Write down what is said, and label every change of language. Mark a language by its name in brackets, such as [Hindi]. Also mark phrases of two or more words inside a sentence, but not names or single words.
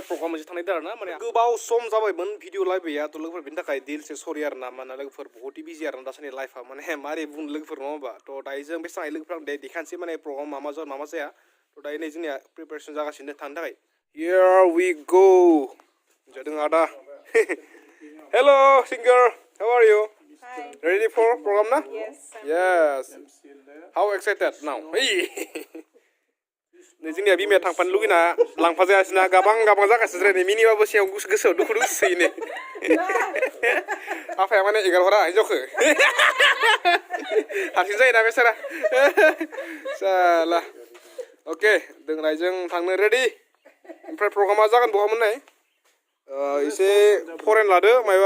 [Bodo] मोनसे थांनायदों आरोना माने गोबाव सम जाबायमोन भिडिअ लाइभया थ' लोगोफोर बेनि थाखाय दिलसे सरि आरोना माने लोगोफोर बहुत बिजि आरोना दासान्दि लाइफआ माने मारै बुंनो लोगोफोर नङा होमबा थ' दायो जों बेसेबां लोगोफोर आं देखानोसै माने प्रग्राम मा मा जाया थ' दायो नै जोंनिया प्रिपेरेसन जागासिनो थांनो थाखाय [English] here we go [Bodo] जादों आदा [English] hello singer how are you Hi. ready for program na Yes. how excited now [Bodo] जोंनिया बिमाया थांफानो लुगैना लांफा जायासिना गाबां जागासिनो नै मिनिबाबो सायाव गोसोआव दुखु सोयोनो आफाया माने एगार हरा हिनजावखौ हारसिं जायोना बेसारा साला अके दोंनायजों थांनो रेडि ओमफ्राय प्रग्रामा जागोन बहा मोननाय एसे फरेन लादो मायबा